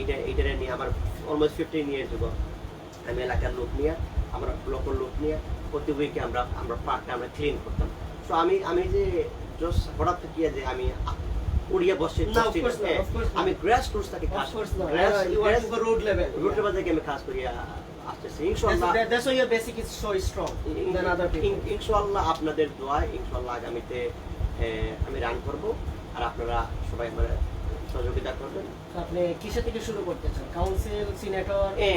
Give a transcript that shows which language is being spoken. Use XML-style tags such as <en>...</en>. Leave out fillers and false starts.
<bn>এইটা নিয়ে আমার অলমোস্ট 15 ইয়ার্স হলো আমি এলাকার লোক নিয়ে আমরা লোকাল লোক নিয়ে প্রতি উইকে আমরা পার্কটা আমরা ক্লিন করতাম সো আমি যে জাস্ট হঠাৎ থেকে যে আমি উড়িয়ে বসে আমি গ্রাস রুটস থেকে কাজ রোড লেভেল থেকে আমি কাজ করি আসতেছি ইনশাআল্লাহ</bn> <en>that's why your basic is so strong than other people</en> <bn>ইনশাআল্লাহ আপনাদের দোয়ায় ইনশাআল্লাহ আগামীতে আমি রান করব আর আপনারা সবাই আমার সহযোগিতা করবেন আপনি কিসে থেকে শুরু করতে চান কাউন্সিল সিনেটর</bn>